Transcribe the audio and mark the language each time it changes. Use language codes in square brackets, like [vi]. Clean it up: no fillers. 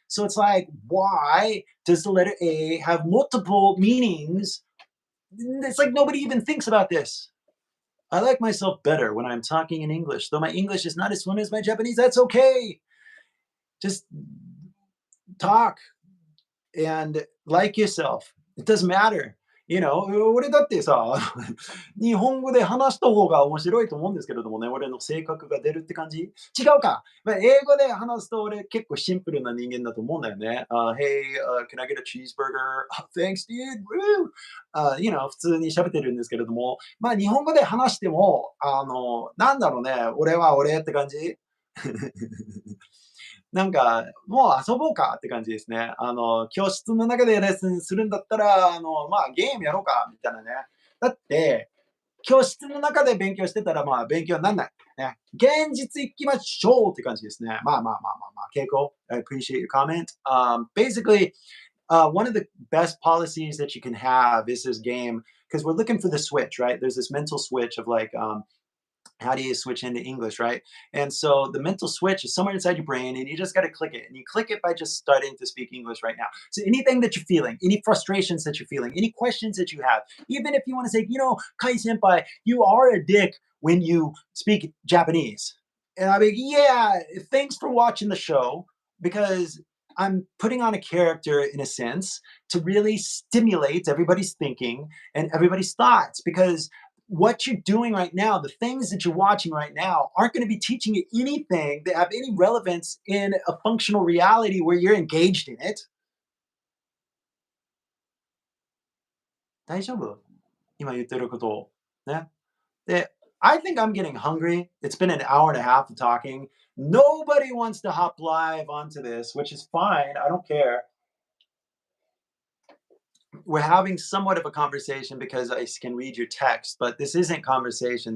[en] So it's like, why does the letter A have multiple meanings? It's like nobody even thinks about this. I like myself better when I'm talking in English. Though my English is not as fluent as my Japanese, that's okay. Just talk and like yourself. It doesn't matter. [ja] 俺だってさ、日本語で話した方が面白いと思うんですけれどもね、俺の性格が出るって感じ違うか。まあ、英語で話すと俺結構シンプルな人間だと思うんだよね。 Hey, can I get a cheeseburger? Thanks, dude. Woo! 普通に喋ってるんですけれども、まあ日本語で話しても、なんだろうね、俺は俺って感じなんか、もう遊ぼうかって感じですね。教室の中でレッスンするんだったら、まあ、ゲームやろうかみたいなね。だって、教室の中で勉強してたら、まあ、勉強になんない。ね。現実行きましょうって感じですね。まあ、結構、 [en] I appreciate your comment. Basically, one of the best policies that you can have is this game because we're looking for the switch, right? There's this mental switch of like, how do you switch into English, right? And so the mental switch is somewhere inside your brain, and you just got to click it. And you click it by just starting to speak English right now. So anything that you're feeling, any frustrations that you're feeling, any questions that you have, even if you want to say, Kai Senpai, you are a dick when you speak Japanese. And I mean, yeah, thanks for watching the show because I'm putting on a character in a sense to really stimulate everybody's thinking and everybody's thoughts because what you're doing right now, the things that you're watching right now, aren't going to be teaching you anything that have any relevance in a functional reality where you're engaged in it. [ja] 大丈夫今言ってることを。ね。 [en] で、I think I'm getting hungry. It's been an hour and a half of talking. Nobody wants to hop live onto this, which is fine. I don't care. We're having somewhat of a conversation because I can read your text, but this isn't conversation.